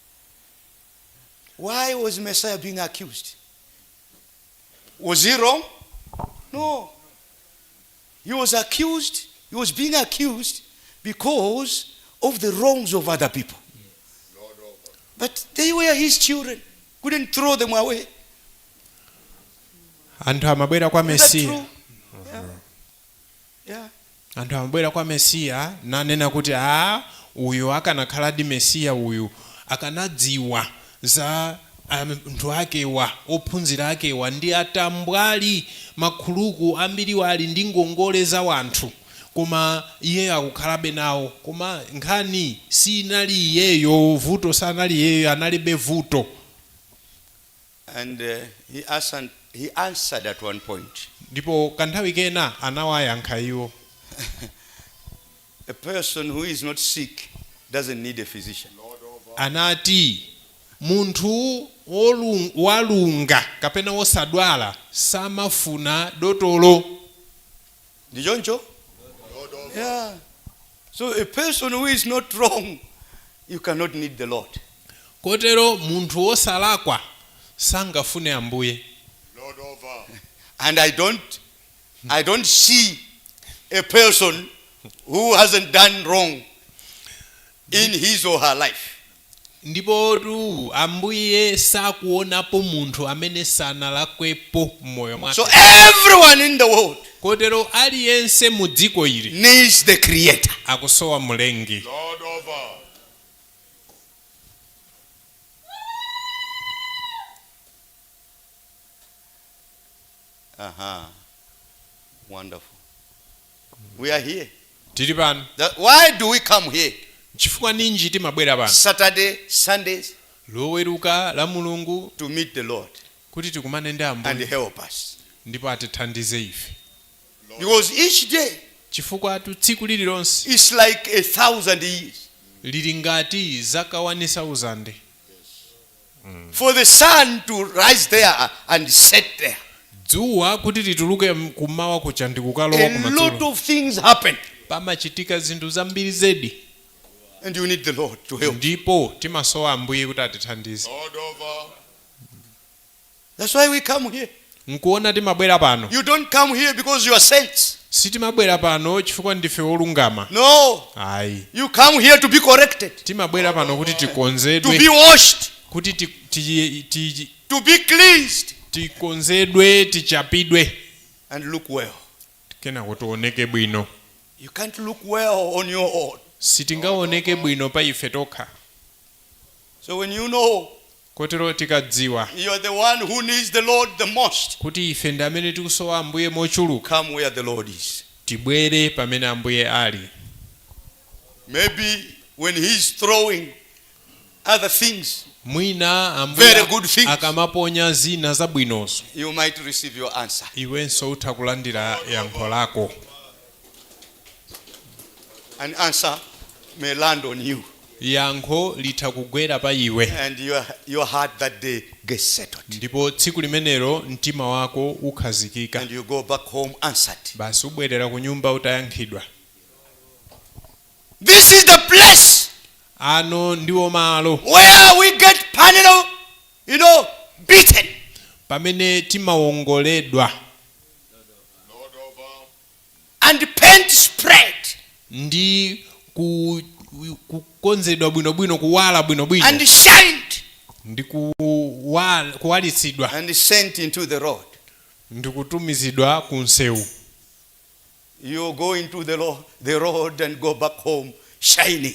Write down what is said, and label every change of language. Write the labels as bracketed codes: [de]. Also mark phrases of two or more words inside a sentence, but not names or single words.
[en] Why was Messiah being accused? Was he wrong? No. He was accused, he was being accused because of the wrongs of other people. But they were his children. Couldn't throw them away. [ny] Anthu amabwera kwa [en] Is that [ny] Mesiya. [en] true? Yeah. [ny] Anthu amabwera kwa Mesiya nanena kuti uyu akanakhaladi Mesiya uyu akanadziwa za anthu akewa ophunzira akewa ndi atambwali makhuluku ambiri wali ndi ngongole za wanthu, koma iye akukhalabe nawo. Koma nkhani sinali iyeyo, vuto sanali iyeyo, analibe vuto. [en] And he answered at one point. [ny] Ndipo kanthawi kena anawayankha iwo. [en] A person who is not sick doesn't need a physician. [ny] Anati munthu walunga kapena wosadwala samafuna dotolo. Ndijonjo? [en] Yeah. So a person who is not wrong, you cannot need the Lord. [ny] Kotero munthu wosalakwa sangafune Ambuye. [en] And I don't see a person who hasn't done wrong in his or her life. [ny] ndipo ambuye sakuonapo munthu amene sanalakwepo mmoyo mwake. [en] So everyone in the world [ny] Kotero aliyense mu dziko ili [en] needs the creator. [ny] akusowa mlengi. [en] Lord over. Wonderful. We are here. [ny] Tili pano. [en] Why do we come here? [ny] Chifukwa ninji timabwera pano? [en] Saturday, Sundays, [ny] Loweruka la Mulungu [en] to meet the Lord [ny] kuti tikumane ndi [en] and [ny] Ambuye [en] help us. [ny] ndipo atithandize ife. [en] Because each day [ny] Chifukwa tsiku lililonse [en] is like 1,000 years. [ny] lili ngati zaka 1000. [en] For the sun to rise there and set there. [ny] Dzuwa kuti lituluke kumawa kucha ndi kukalowa [en] A lot [ny] kumadzulo. [en] of things happen. [ny] Pamachitika zinthu zambiri zedi. [en] And you need the Lord to help. [ny] Ndipo timasowa Ambuye kuti atithandize. [en] Lord over. That's why we come here. [ny] Nkuona timabwera pano. [en] You don't come here because you are saints. [ny] Sitimabwera pano chifukwa ndife olungama. [en] No. [ny] Ayi. [en] You come here to be corrected, [ny] Timabwera pano kuti [en] to [ny] tikonzedwe, [en] be washed, [ny] kuti [en] to be cleansed, [ny] tikonzedwe, tichapidwe, [en] and look well. [ny] kena kuti tioneke bwino. [en] You can't look well on your own. [ny] Sitingaoneke bwino pa ife tokha. [en] So when you know [ny] Kotero tikadziwa [en] you are the one who needs the Lord the most, [ny] kuti ife ndi amene tikusowa Ambuye mochuluka, [en] come where the Lord is. [ny] tibwere pamene Ambuye ali. [en] Maybe when he's throwing other things, [ny] Mwina [en] very good things, [ny] Ambuye akamaponya zina zabwinozo, [en] you might receive your answer. [ny] iwenso utha kulandira yankho lako. [en] An answer may land on you, [ny] Yankho litha kugwera pa iwe, [en] and your heart that day gets settled, [ny] ndipo tsiku limenelo mtima wako ukhazikika, [en] and you go back home answered. [ny] basi ubwerera ku nyumba utayankhidwa. [en] This is the place [ny] Ano ndiwo malo [en] where we get panel, beaten. [ny] pamene timawongoledwa [en] Lord over. And paint spread. [ny] ndi kukonzedwa bwinobwino, kuwala bwinobwino, [en] And shined. [ny] ndi kuwalitsidwa, [en] And sent into the road. [ny] ndi kutumizidwa ku msewu. [en] You go into the road and go back home shining.